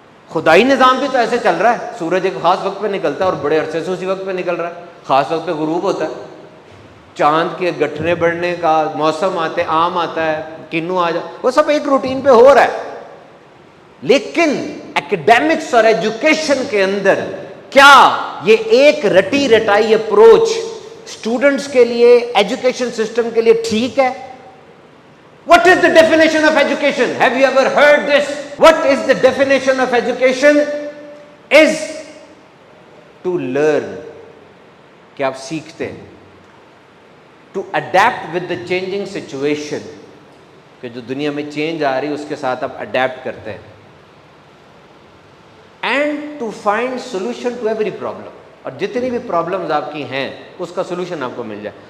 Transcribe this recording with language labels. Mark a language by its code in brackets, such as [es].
[ur] خدائی نظام بھی تو ایسے چل رہا ہے, سورج ایک خاص وقت پہ نکلتا ہے اور بڑے عرصے سے اسی وقت پہ نکل رہا ہے, خاص وقت پہ غروب ہوتا ہے, چاند کے گٹھنے بڑھنے کا موسم آتے, آم آتا ہے, کنو آ جا, وہ سب ایک روٹین پہ ہو رہا ہے. لیکن ایکڈیمکس اور ایجوکیشن کے اندر کیا یہ ایک رٹی رٹائی اپروچ اسٹوڈنٹس کے لیے, ایجوکیشن سسٹم کے لیے ٹھیک ہے؟ [en] What is the definition of education? Have you ever heard this? What is the definition of education? Is to learn, [ur] کہ آپ سیکھتے ہیں, [en] to adapt with the changing situation, [ur] کہ جو دنیا میں چینج آ رہی ہے اس کے ساتھ آپ اڈیپٹ کرتے ہیں, [en] and to find solution to every problem, [ur] اور جتنی بھی پرابلمز آپ کی ہیں اس کا سولوشن آپ کو مل جائے.